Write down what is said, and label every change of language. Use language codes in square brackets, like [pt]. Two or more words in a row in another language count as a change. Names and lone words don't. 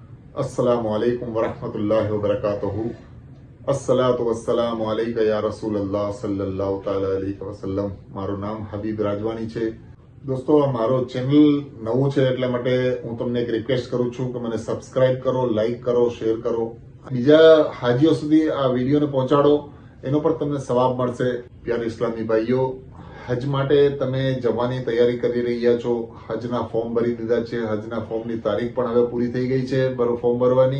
[ar] السلام عليكم ورحمة الله وبركاته. الصلاة والسلام عليك يا رسول الله صلى الله تعالى عليه وسلم. [gu] મારું નામ હબીબ રાજવાની છે। દોસ્તો, આ મારો ચેનલ નવું છે એટલા માટે હું તમને એક રિક્વેસ્ટ કરું છું કે મને સબસ્ક્રાઇબ કરો, લાઈક કરો, શેર કરો, બીજા હાજીઓ સુધી આ વિડીયોને પહોંચાડો, એનો પણ તમને સવાબ મળશે। પ્યારા ઇસ્લામી ભાઈઓ, હજ માટે તમે જવાની તૈયારી કરી રહ્યા છો, હજના ફોર્મ ભરી દીધા છે, હજના ફોર્મની તારીખ પણ હવે પૂરી થઈ ગઈ છે ફોર્મ ભરવાની।